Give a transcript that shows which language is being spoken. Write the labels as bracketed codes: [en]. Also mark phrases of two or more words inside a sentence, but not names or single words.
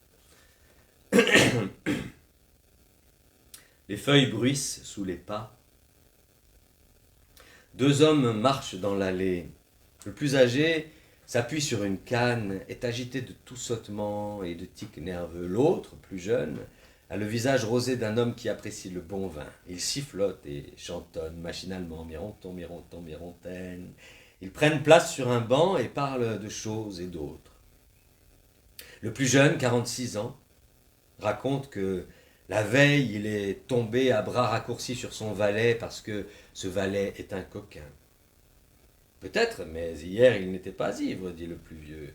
[fr] Les feuilles bruissent sous les pas. Deux hommes marchent dans l'allée. Le plus âgé s'appuie sur une canne, est agité de tout sottement et de tics nerveux. L'autre, plus jeune, a le visage rosé d'un homme qui apprécie le bon vin. Il sifflote et chantonne machinalement, mironton, mironton, mirontaine. Ils prennent place sur un banc et parlent de choses et d'autres. Le plus jeune, 46 ans, raconte que la veille, il est tombé à bras raccourcis sur son valet parce que ce valet est un coquin. Peut-être, mais hier il n'était pas ivre, dit le plus vieux.